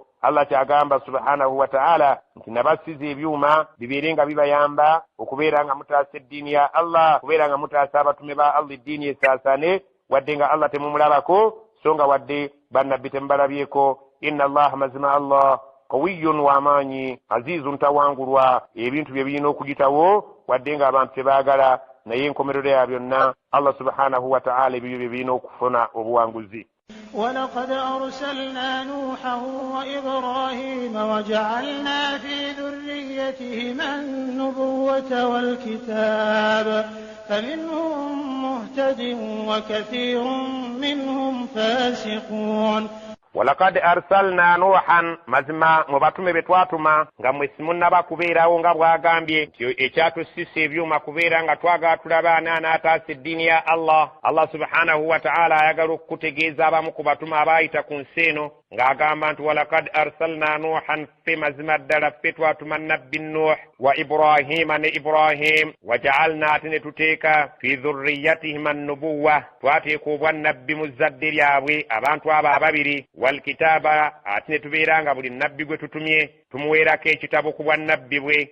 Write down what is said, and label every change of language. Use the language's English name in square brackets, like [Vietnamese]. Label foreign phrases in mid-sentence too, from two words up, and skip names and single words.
[Ganda] Allah kyagamba [Arabic] سبحانه وتعالى [Ganda] nti nabasiza ebyuma bibeere nga bibayamba okubeera nga mutaasa eddiini ya Allah, okubeera nga mutaasa abatume ba Allah eddiini esaasane wadde nga Allah temumulabako so nga wadde bannabbi temubalabyeko. [Arabic] إن الله [Ganda] mazima Allah qawiyyun w'amaanyi azizun tawangulwa ebintu bye birina okuyitawo wadde nga abantu tebaagala naye enkomerero ya byonna [Arabic] الله سبحانه وتعالى [Ganda] ebyo bye birina okufuna obuwanguzi. [Arabic] ولقد أرسلنا نوحا وإبراهيم وجعلنا في ذريتهما النبوة والكتاب فمنهم مهتد وكثير منهم فاسقون. ولقد أرسلنا نوحا [Ganda] mazima mu batume be twatuma nga mwe simunnaba kubeerawo nga bw'agambye ekyatusisa ebyuma kubeera nga twagala tulaba ani anaataasa eddiini ya Allah. [Arabic] الله سبحانه وتعالى [Ganda] ayagala okukutegeeza abamu ku batume abaayita ku nsi eno ng'agamba nti [Arabic] ولقد أرسلنا نوحا [Ganda] ffe mazima ddala ffe twatuma nabbi Nuh wa Ibrahima ne Ibrahim waja'alna ate ne tuteeka [Arabic] في ذريتهم النبوة [Ganda] twateeka obwannabbi mu zadde lyabwe abantu abo ababiri walkitaaba ate ne tubeera nga buli nabbi gwe tutumye tumuweerako ekitabo ku bwannabbi bwe.